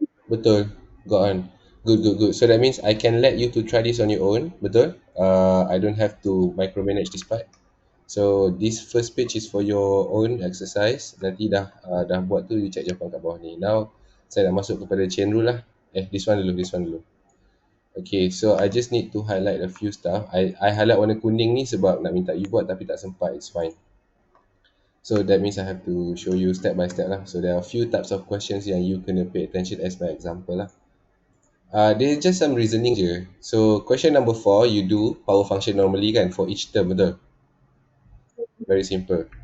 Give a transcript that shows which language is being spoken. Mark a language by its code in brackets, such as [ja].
[ms] Betul. [en] Got on. Good, good, good. So that means I can let you to try this on your own. [ms] Betul. [en] I don't have to micromanage this part. So this first page is for your own exercise. [ms] Nanti dah buat tu, you check jawapan kat bawah ni. Now saya nak masuk kepada chain rule lah. [en] This one dulu, this one dulu. Okay, so I just need to highlight a few stuff. I highlight [ms] warna kuning ni sebab nak minta you buat tapi tak sempat. [en] It's fine. So that means I have to show you step by step lah. So there are a few types of questions [ms] yang you kena [en] pay attention as my example lah. There's just some reasoning je. So question number 4, you do power function normally kan for each term, betul? Very simple.